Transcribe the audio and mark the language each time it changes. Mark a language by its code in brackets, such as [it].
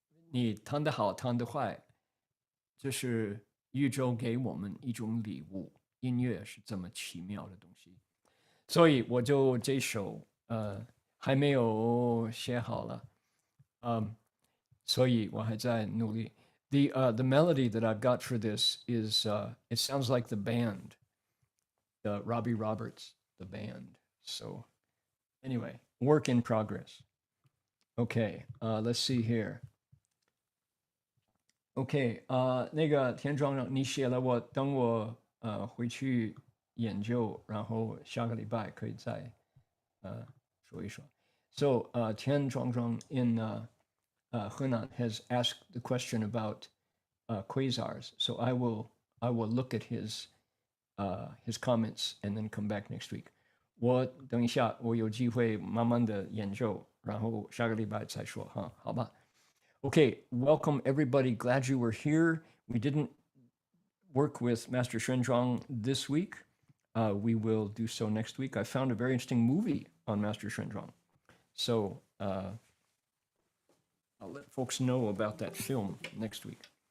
[zh] 你弹得好，弹得坏，这是宇宙给我们一种礼物。音乐是这么奇妙的东西，所以我就这首还没有写好了，所以我还在努力。 [en] The melody that I've got for this is it sounds like the band, the Robbie Roberts, the band. So anyway, work in progress. Okay, let's see here. [zh] Okay, 那个田庄长，你写了我，等我回去研究，然后下个礼拜可以再说一说。 [en] So Ten Transferences in Henan has asked the question about quasars. So I will look at his comments and then come back next week. [zh] 我等一下，我有机会慢慢的研究，然后下个礼拜再说哈，好吧？ [en] Okay, welcome everybody. Glad you were here. We didn't work with Master Shenzhuang this week. We will do so next week. I found a very interesting movie on Master Shenzhuang. So I'll let folks know about that film next week.